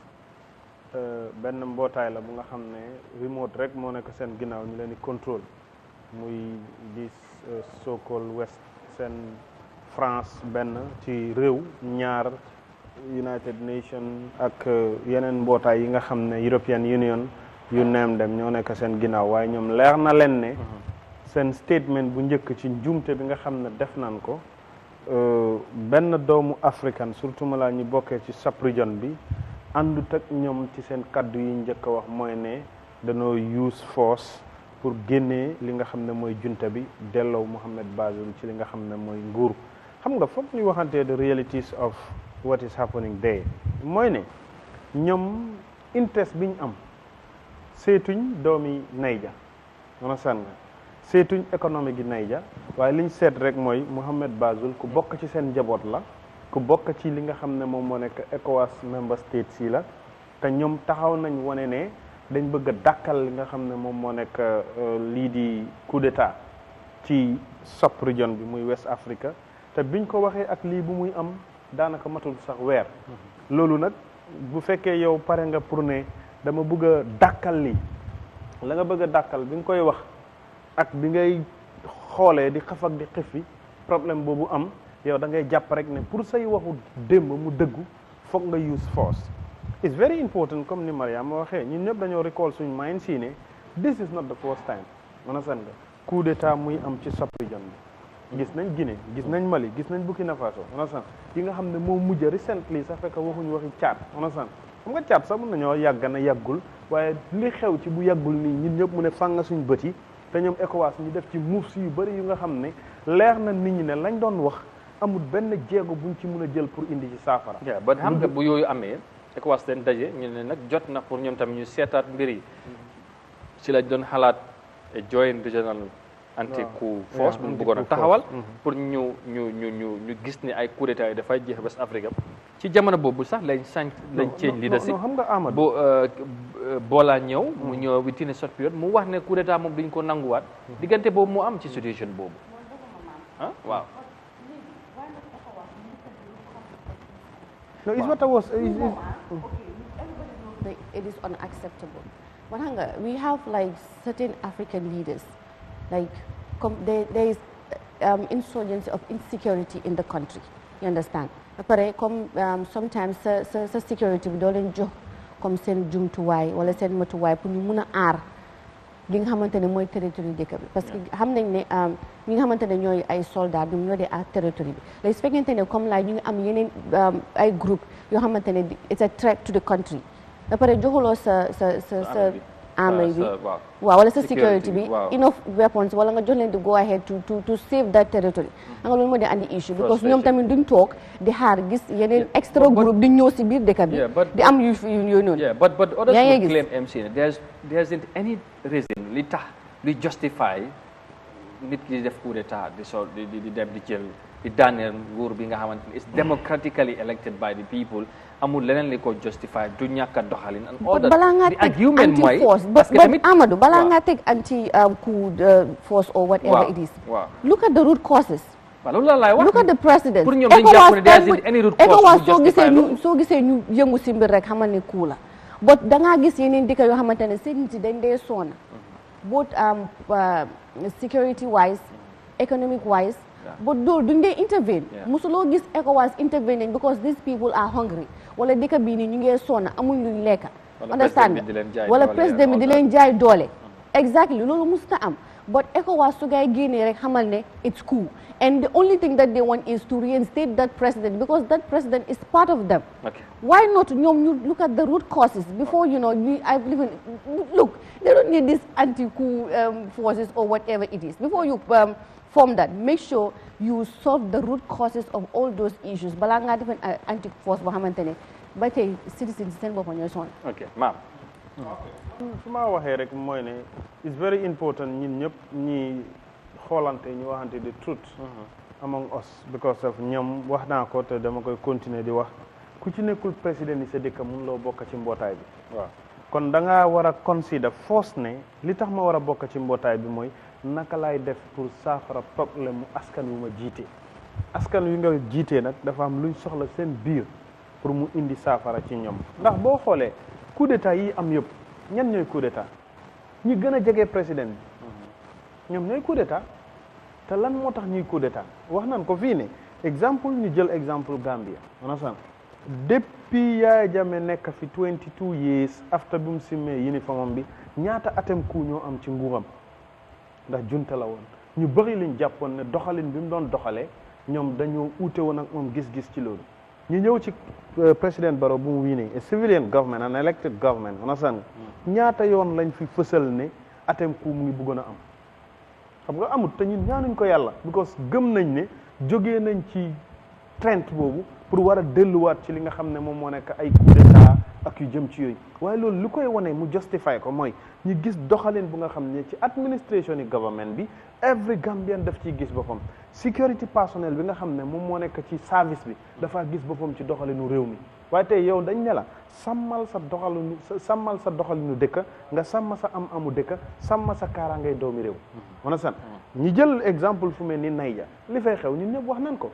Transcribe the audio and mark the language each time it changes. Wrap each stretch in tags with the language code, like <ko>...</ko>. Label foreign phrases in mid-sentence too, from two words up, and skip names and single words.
<wo>benn mbootaay la bu nga xam ne remote rek moo nekk seen ginnaaw ñu leen di contrôle muy di</wo> <en>so-called West</en> <wo>seen France benn ci réew ñaar United Nations ak yeneen mbootaay yi nga xam ne European Union yu neem dem ñoo nekk seen ginnaaw waaye ñoom leer na leen ne seen statement bu njëkk ci njuumte bi nga xam ne def nañ ko benn doomu africain surtout ma laa ñu bokkee ci sub-region bi àndut ak ñoom ci seen kaddu yi njëkk a wax mooy ne dañoo</wo> <en>use force</en> <wo>pour génnee li nga xam ne mooy junta bi delloo Mohamed Bazoum ci li nga xam ne mooy nguur xam nga foog ñu waxantee</wo> <en>the realities of what is happening there</en> <wo>mooy ne ñoom interest bi ñu am seetuñ doomi Niger mën a sànn seetuñ économique gi Niger waaye liñ seet rek mooy Mohamed Bazoum ku bokk ci seen njaboot la ku bokk ci li nga xam ne moom moo nekk ECOWAS</wo> <en>member states</en> <wo>yi la te ñoom taxaw nañ wane ne dañ bëgg a dàkkal li nga xam ne moom moo nekk lii di coup d'état ci</wo> <en>sub region</en> <wo>bi muy West Africa te biñ ko waxee ak lii bu muy am daanaka matul sax weer loolu nag bu fekkee yow pare nga pour ne dama bëgg a dàkkal lii la nga bëgg a dàkkal bi nga koy wax ak bi ngay xoolee di xaf ak di xifi problème boobu am yow da ngay jàpp rek ne pour say waxu démb mu dëggu foog nga</wo> <en>use force. It's very important</en> <wo>comme ni Mariama waxee ñun ñëpp dañoo recall suñ mind si ne</wo> <en>this is not the first time</en> <wo>understand nga coup d'état muy am ci sub-region bi gis nañ Guinée gis nañ Mali gis nañ Burkina Faso understand yi nga xam ne moo mujj recently sax fekk waxuñu waxi Tchad understand xam nga Tchad sax mën nañoo yàgg na yàggul waaye li xew ci bu yàggul nii ñun ñëpp mu ne fàng suñ bët yi te ñoom ECOWAS ñu def ci moves yu bëri yu nga xam ne leer na nit ñi ne lañ doon wax amul benn jéego buñ ci mën a jël pour indi ci saafara. ba xam nga bu yooyu amee ECOWAS leen daje ñu ne nag jot na pour ñoom tamit ñu seetaat mbir yi ci lañ doon xalaat</wo> <en>joint regional anti-coup force</en> <wo>bu mu bëggoon a taxawal pour ñu gis ni ay coup d'état yi dafay jeex West Africa ci jamono boobu sax lañ</wo> <en>change leadership</en> <wo>xam nga Amadou boolaa ñëw mu ñëw</wo> <en>within a short period</en> <wo>mu wax ne coup d'état moom duñ ko nanguwaat diggante boobu moo am ci situation boobu waaw</wo> <en>no, it's what I was. It is unacceptable. We have like certain African leaders, like there is insurgency of insecurity in the country. You understand? Sometimes security we don't</en> <wo>jox comme sen jumtuwaay wala sen matuwaay pour ñu mëna aar li nga xamantene moy territoire dëkk bi</wo> <fr>parce que</fr> <wo>xam nañ ne ñi nga xamantene ñooy ay soldats ñoom ñoo dee ak territoire bi léegi su fekkente ne comme la ñu ngi am yeneen ay groupe yoo xamantene</wo> <en>it's a threat to the country</en> <wo>ba pare joxuloo sa army bi waaw wala sa security bi</wo> <en>enough weapons</en> <wo>wala nga jox leen di</wo> <en>go ahead to save that territory</en> <wo>nga loolu moo di andi</wo> <en>issue because</en> <wo>ñoom tamit duñ toog di xaar gis yeneen extra groupe di ñëw si biir dëkk bi di am yu noonu</wo> <en>but others will claim MC there isn't any reason</en> <wo>li tax li justify nit ki di def coup d'état di dem di jël di daaneel nguur bi nga xamante ni</wo> <en>is democratically elected by the people</en> <wo>amul leneen li ko justify du ñàkk a doxalin</wo> <en>and all that</en> <wo>the argument mooy</wo> <fr>parce que</fr> <wo>tamit</wo> <en>Amadou</en> <wo>balaa ngaa teg</wo> <en>anti coup force or whatever it is look at the root causes</en> <wo>loolu la laay wax</wo> <en>look at the president</en> <wo>pour ñoom dañ jàpp ne</wo> <en>there isn't any root cause</en> <wo>soo gisee ñu yëngu si mbir rek xamal ne coup la but da ngaa gis yeneen dëkk yoo xamante ne seen nit yi dañ dee soona</wo> <en>both security wise economic wise</en> <wo>but loolu duñ dee intervene musuloo gis</wo> <en>ECOWAS intervening because these people are hungry</en> <wo>wala dëkk bii nii ñu ngee soona amuñ luñ lekka understand wala président bi di leen jaay doole exactly loolu musta am</wo> <en>but ECOWAS</en> <wo>su gaay génnee rek xamal ne</wo> <en>it's coup and the only thing that they want is to reinstate that president because that president is part of them why not</en> <wo>ñoom ñu</wo> <en>look at the root causes before I believe in look they don't need this anti-coup forces or whatever it is before you form that make sure you solve the root causes of all those issues</en> <wo>balaa ngaa defen anti-force boo xamante ne ba tey</wo> <en>citizens</en> <wo>seen boppam ñooy sonn maam su ma waxee rek mooy ne</wo> <en>it's very important</en> <wo>ñun ñëpp ñi xoolante ñu waxante</wo> <en>the truth among us because of</en> <wo>ñoom wax naa ko te dama koy continuer di wax ku ci nekkul président yi sa dëkk mun loo bokk ci mbootaay bi waaw kon da ngaa war a</wo> <en>consider force</en> <wo>ne li tax ma war a bokk ci mbootaay bi mooy naka laay def pour saafara problème mu askan wi ma jiite askan wi nga jiitee nag dafa am luñ soxla seen biir pour mu indi saafara ci ñoom ndax boo xoolee coup d'état yi am yëpp ñan ñooy coup d'état ñi gën a jege président bi ñoom ñooy coup d'état te lan moo tax ñuy coup d'état wax nañ ko fii ne exemple ñu jël exemple Gambia onasan depuis Yahya Jammeh nekk fi 22</wo> <en>years after</en> <wo>bi mu simmee uniforme bi ñaata atem coup ñoo am ci nguuram ndax junta la woon ñu bëri liñ jàppoon ne doxalin bi mu doon doxalee ñoom dañoo uute woon ak moom gis-gis ci loolu ñu ñëw ci président Barrow bu mu wiinee</wo> <en>civilian government an elected government</en> <wo>onasan ñaata yoon lañ fi fësal ne atem coup mu ngi bëggoon a am xam nga amut te ñun ñaanuñ ko yàlla because gëm nañ ne jógee nañ ci trend boobu pour war a delluwaat ci li nga xam ne moom moo nekk ay coup d'état ak yu jëm ci yooyu waaye loolu lu koy wane mu justify ko mooy ñu gis doxalin bu nga xam ne ci administration yi government bi</wo> <en>every Gambian</en> <wo>daf ciy gis boppam</wo> <en>security personnel</en> <wo>bi nga xam ne moom moo nekk ci service bi dafa gis boppam ci doxalinu réew mi waaye tey yow dañ ne la sàmmal sa doxalinu dëkk nga sàmm sa amu dëkk sàmm sa kaaraangay doomi réew mana san ñi jël exemple fu mel ni Niger li fay xew ñun ñëpp wax nañ ko</wo>